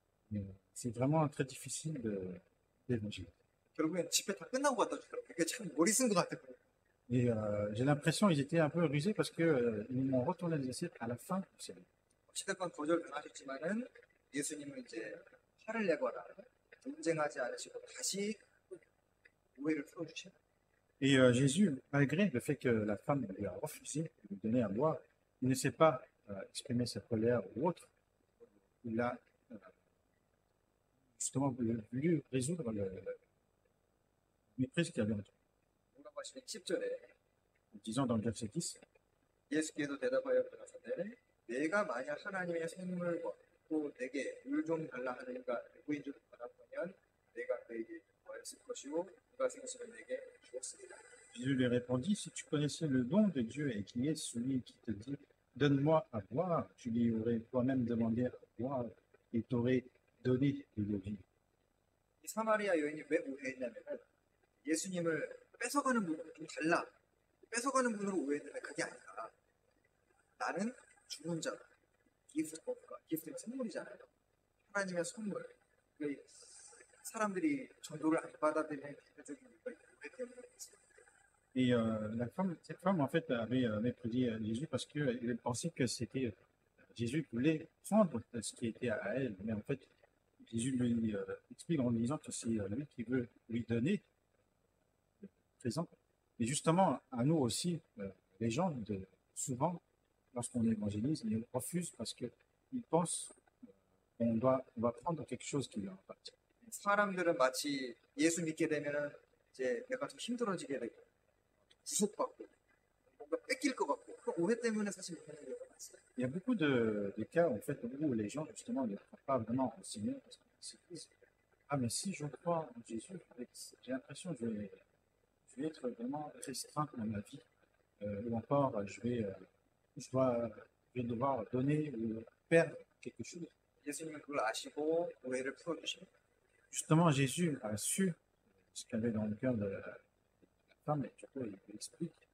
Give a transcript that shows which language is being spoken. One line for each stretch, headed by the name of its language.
French: Mais c'est vraiment très difficile d'évangéliser.
Korean: 결국엔 집회 다 끝나고 갖다 주더라고요. 그게 참 머리 쓴 것 같아요.
French: Et j'ai l'impression qu'ils étaient un peu rusés parce que ils m'ont retourné les assiettes à la fin du service.
Korean: 어찌됐건 거절당하셨지만은 예수님은 이제 화를 내거나 논쟁하지 않으시고 다시 오해를 풀어주시는
French: Et Jésus, malgré le fait que la femme lui a refusé de lui donner à boire, il ne s'est pas exprimé sa colère ou autre. Il a justement voulu résoudre le mépris qu'il y avait entre eux.
Korean: 뭐라고 하시면 10절에
French: En disant dans le verset 10,
Korean: 예수께서 대답하여 가라사대 내가 만약 하나님의 선물 또 내게 물 좀 달라 하니까 누구인 줄 알았다면 내가 그에게 구하였을 것이요 그가 생수를 내게 주었으리라.
French: Jésus lui répondit, si tu connaissais le don de Dieu et qui est celui qui te dit, donne-moi à boire, tu lui aurais toi-même demandé à boire et t'aurais donné de l'eau vive.
Korean: 이 사마리아 여인이 왜 오해했냐면은 예수님을 뺏어가는 분으로 좀 달라 뺏어가는 분으로 오해했는데 그게 아니라 나는 주는 자다. 기프트가 선물이잖아요. 하나님의 선물. 그 사람들이 전도를 안 받아들이는 대표적인 이유가 오해 때문에 있어요.
French: Et cette femme, en fait, avait méprisé Jésus parce qu'elle pensait que c'était Jésus qui voulait prendre ce qui était à elle. Mais en fait, Jésus lui explique en disant que c'est lui qui veut lui donner le présent. Et justement, à nous aussi, les gens, souvent, lorsqu'on évangélise, ils refusent parce qu'ils pensent qu'on va prendre quelque chose qui leur appartient.
Korean: 사람들은 마치 예수 믿게 되면은 이제 내가 좀 힘들어지게 되고 구속받고 뭔가 뺏길 것 같고 그 오해 때문에 사실 못하는 경우가 많습니다.
French: Il y a beaucoup de cas en fait, où les gens justement ne croient pas vraiment au Seigneur parce qu'ils se disent ah mais si je crois en Jésus, j'ai l'impression que je vais être vraiment restreint dans ma vie ou encore je vais devoir donner ou perdre quelque chose.
Korean: 예수님은 그걸 아시고 오해를 풀어주십니다.
French: Justement, Jésus a su ce qu'il y avait dans le cœur de la femme et surtout il explique.